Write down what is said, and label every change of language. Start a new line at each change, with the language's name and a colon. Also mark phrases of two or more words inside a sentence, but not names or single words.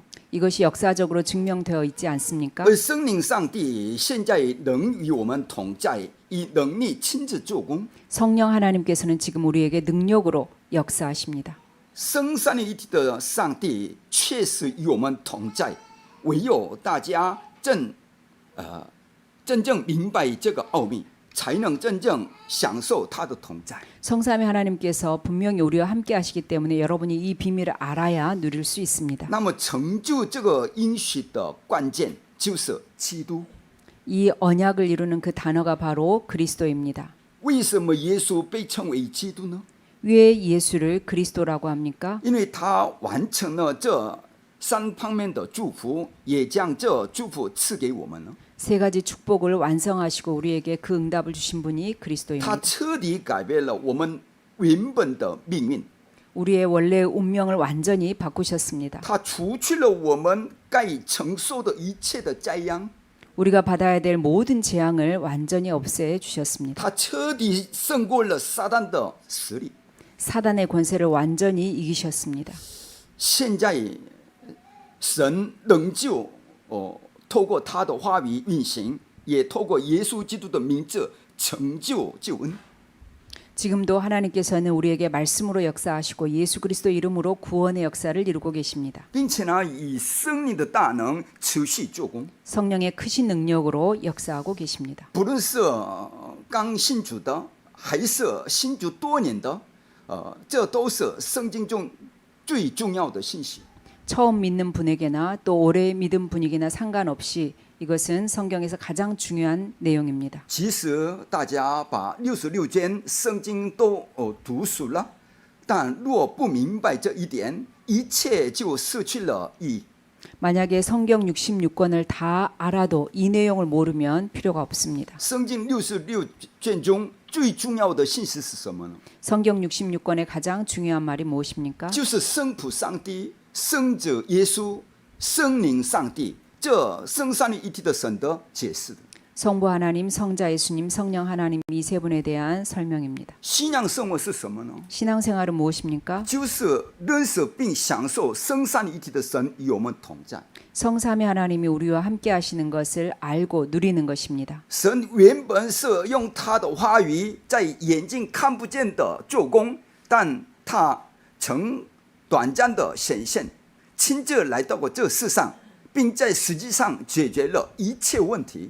Korean: 이것이 역사적으로 증명되어 있지 않습니까?
Chinese: 而圣灵上帝现在能与我们同在，以能力亲自做工。
Korean: 성령 하나님께서는 지금 우리에게 능력으로 역사하십니다.
Chinese: 生三位一体的上帝确实与我们同在，唯有大家真正明白这个奥秘，才能真正享受他的同在。
Korean: 성삼위 하나님께서 분명히 우리와 함께 하시기 때문에 여러분이 이 비밀을 알아야 누릴 수 있습니다.
Chinese: 那么成就这个应许的关键就是基督。
Korean: 이 언약을 이루는 그 단어가 바로 그리스도입니다.
Chinese: 为什么耶稣被称为基督呢？
Korean: 왜 예수를 그리스도라고 합니까?
Chinese: 因为他完成了这三方面的祝福，也将这祝福赐给我们了。
Korean: 세 가지 축복을 완성하시고 우리에게 그 응답을 주신 분이
Chinese: 他
Korean: 그리스도입니다.
Chinese: 彻底改变了我们原本的命运，
Korean: 우리의 원래의 운명을 완전히 바꾸셨습니다.
Chinese: 他除去了我们该承受的一切的灾殃，
Korean: 우리가 받아야 될 모든 재앙을 완전히 없애 주셨습니다.
Chinese: 他彻底胜过了撒旦的实力。
Korean: 사단의 권세를 완전히 이기셨습니다.
Chinese: 现在神仍旧透过他的话语运行，也透过耶稣基督的名字成就救恩。
Korean: 지금도 하나님께서는 우리에게 말씀으로 역사하시고 예수 그리스도 이름으로 구원의 역사를 이루고 계십니다.
Chinese: 并且呢，以圣灵的大能持续做工。
Korean: 성령의 크신 능력으로 역사하고 계십니다.
Chinese: 不论是刚信主的，还是信主多年的，这都是圣经中最重要的信息。
Korean: 처음 믿는 분에게나 또 오래 믿은 분에게나 상관없이 이것은 성경에서 가장 중요한 내용입니다.
Chinese: 其实大家把66卷圣经都读熟了，但若不明白这一点，一切就失去了意义。
Korean: 만약에 성경 66권을 다 알아도 이 내용을 모르면 필요가 없습니다.
Chinese: 圣经66卷中最重要的信息是什么呢？
Korean: 성경 66권의 가장 중요한 말이 무엇입니까?
Chinese: 就是圣父上帝、圣子耶稣、圣灵上帝这圣三位一体的神的解释的。
Korean: 성부 하나님, 성자 예수님, 성령 하나님 이 세 분에 대한 설명입니다.
Chinese: 信仰生活是什么呢？
Korean: 신앙생활은 무엇입니까?
Chinese: 就是认识并享受生三一体的神与我们同在。
Korean: 성삼위 하나님이 우리와 함께 하시는 것을 알고 누리는 것입니다.
Chinese: 神原本是用他的话语在眼睛看不见的做工，但他曾短暂的显现，亲自来到过这世上，并在实际上解决了一切问题。